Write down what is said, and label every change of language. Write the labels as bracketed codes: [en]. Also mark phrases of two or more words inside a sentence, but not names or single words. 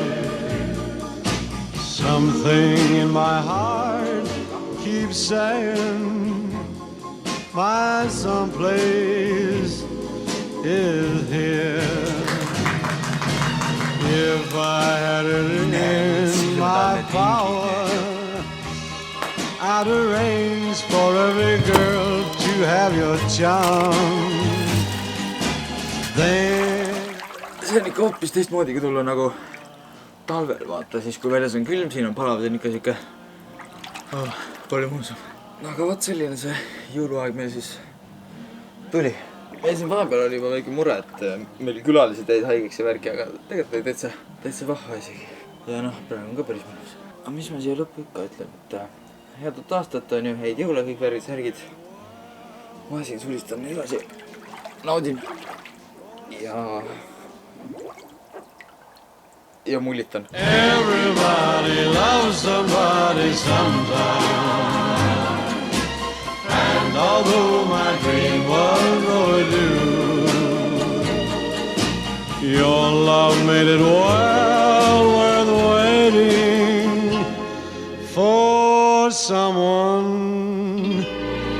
[en] Something in my heart keeps saying my someplace is here. If I had it in my power, I'd arrange for every girl to have your charm. [et] See on ikka hoopis teistmoodi, kui tulla nagu talvel vaata, siis kui väljas on külm, siin on palav, see on ikka siuke palju mõnusam. Aga võt selline see jõuluaeg meil siis tuli. Meil siin vahepeal oli juba väike mure, et meil külalised jäid haigeks ja värki, aga tegelikult oli täitsa vahva isegi. Ja noh, praegu on ka päris mõnus. Aga mis ma siia lõppu ikka ütleb, et head uut aastat on ju, häid jõule kõik värvid, särgid. ma siin sulistan edasi. Naudin. Ja mullitan. [en] Everybody loves somebody sometime. And although my dream was overdue, your love made it well worth waiting for someone